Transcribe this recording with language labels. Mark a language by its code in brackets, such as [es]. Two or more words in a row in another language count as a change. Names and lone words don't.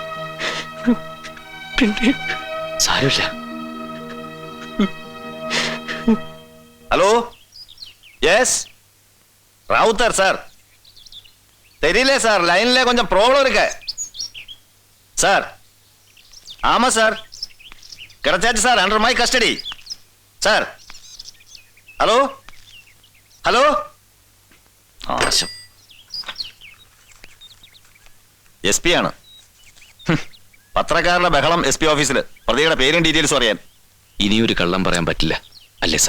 [ml] പിന്നെ സാരമില്ല. [ta] ഹലോ எஸ் ரவுத்தர் சார் தெரியல சார் லைன்ல கொஞ்சம் ப்ராப்ளம் இருக்கு சார் ஆமா சார் கிடைச்சாச்சு சார் [en] under my custody [ta] சார் [ml] ഹലോ ഹലോ ആശം എസ് പി ആണ് പത്രക്കാരുടെ ബഹളം എസ് പി ഓഫീസിൽ പ്രതിയുടെ പേരും ഡീറ്റെയിൽസും അറിയാൻ ഇനിയൊരു കള്ളം പറയാൻ പറ്റില്ല അല്ലേ സാർ?